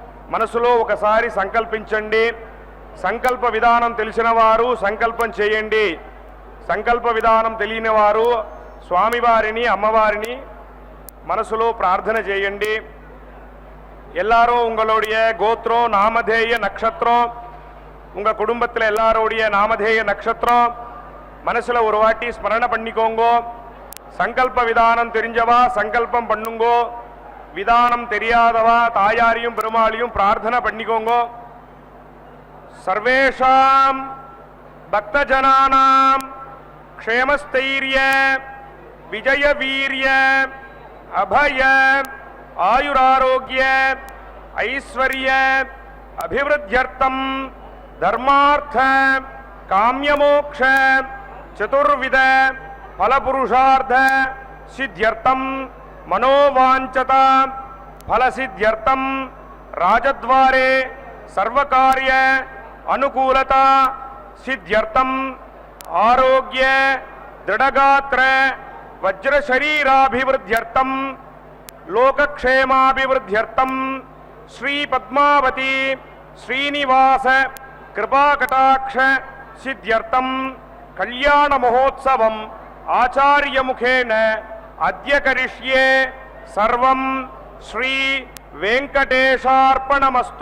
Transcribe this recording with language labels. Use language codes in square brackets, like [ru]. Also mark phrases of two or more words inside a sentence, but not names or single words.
[te] మనసులో ఒకసారి సంకల్పించండి. సంకల్ప విధానం తెలిసిన వారు సంకల్పం చేయండి. సంకల్ప విధానం తెలియని వారు స్వామివారిని అమ్మవారిని మనసులో ప్రార్థన చేయండి. [ta] எல்லாரும் உங்களுடைய கோத்திரம் நாமதேய நட்சத்திரம், உங்கள் குடும்பத்தில் எல்லாரோடைய நாமதேய நட்சத்திரம் மனசில் ஒரு வாட்டி ஸ்மரணை பண்ணிக்கோங்கோ. சங்கல்ப விதானம் தெரிஞ்சவா சங்கல்பம் பண்ணுங்கோ. விதானம் தெரியாதவா தாயாரையும் பெருமாளையும் பிரார்த்தனை பண்ணிக்கோங்கோ. [sa] सर्वेषाम् भक्तजनानाम् क्षेमस्थैर्य विजय वीर्य अभय आयुरारोग्य ऐश्वर्य अभिवृद्ध्यर्थम् धर्मार्थ काममोक्ष चतुर्विध फलपुरुषार्थ सिद्ध्यर्थम मनोवांचत फलसिद्ध्यर्थम राजद्वारे सर्वकार्य अनुकूलता सिद्ध्यर्थम आरोग्य दृढ़गात्र वज्रशरीराभिवृद्ध्यर्थम लोकक्षेमाभिवृद्ध्यर्थम श्री पद्मावती श्रीनिवास कृपाकटाक्ष सिद्ध्यर्थम कल्याण महोत्सवम आचार्य मुखेन अद्य करिष्ये सर्वं श्री वेंकटेशार्पणमस्तु.